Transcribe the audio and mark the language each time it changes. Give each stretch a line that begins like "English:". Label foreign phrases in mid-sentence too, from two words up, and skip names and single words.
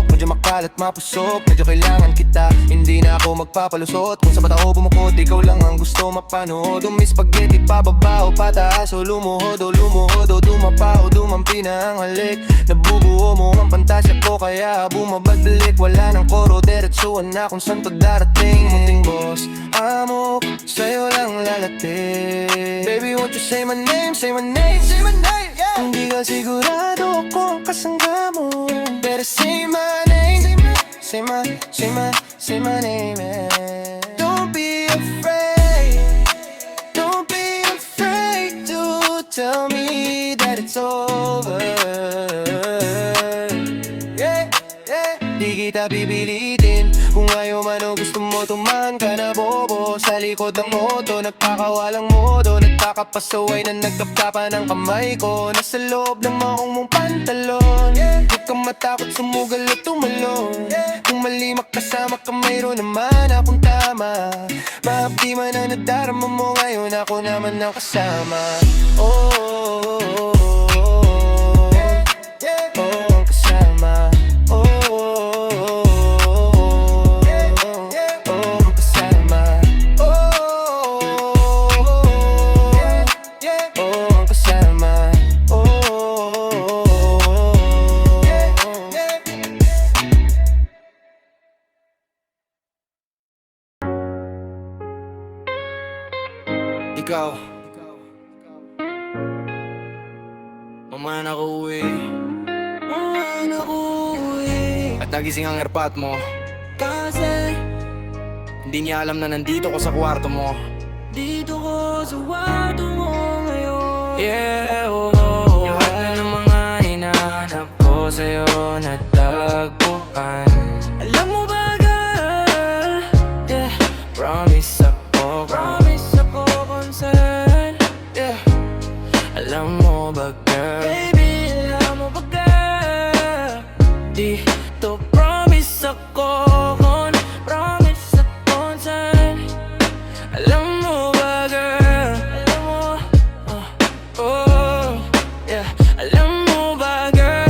Filipino: Medyo makalat, mapusok, medyo kailangan kita. Hindi na ako magpapalusot, kung sapat ako bumukot, ikaw lang ang gusto mapanood. Umi spaghetti, pababa o pataas o lumuhod o dumapa o dumampi na ang halik. Nabubuo mo ang pantasya ko, kaya bumabalik. Wala ng koro, diretsuhan na kung saan to darating. Munting boss, amo, sa'yo lang lalating.
English: Baby, won't you say my name, say my name, say my name, yeah.
Filipino: Hindi ka sigurado kung kasangga mo,
English: better say my name, say my name, yeah. Don't be afraid, don't be afraid to tell me that it's over. Yeah, yeah.
Filipino: Di kita pipilitin, kung ayaw man o gusto mo tumahan ka na bobo. Sa likod ng moto, nagkakawalang modo, nagkakapasaway na nagkapkapa ng kamay ko. Nasa loob ng maong mong pantalon, yeah. Huwag kang matakot, sumugal o tumalon, yeah. Kung mali makasama ka, mayroon naman akong tama. Mahapdi man ang nadarama mo, ngayon ako naman ang kasama. Oh, oh, oh, oh, oh. Yeah, yeah. Oh, ang kasama. Oh, oh, oh, oh. Yeah, yeah. Oh, ang kasama. Oh, oh, oh. Yeah, yeah. Oh, ang kasama. Oh, oh, oh. Yeah, yeah. Ikaw, mamaya na ako uwi, at nagising ang airpot mo, kasi hindi niya alam na nandito ko sa kwarto mo. Dito ko sa kwarto mo ngayon. Yeah, oh, oh. Yung lahat ng mga hinahanap ko sa'yo natagpuan. Alam mo ba, girl? Yeah, promise ako concern. Yeah, alam mo ba, girl? Baby, alam mo ba, girl? Dito promise ako concern. Alam mo ba, girl? Alam mo, oh, yeah. Alam mo ba, girl?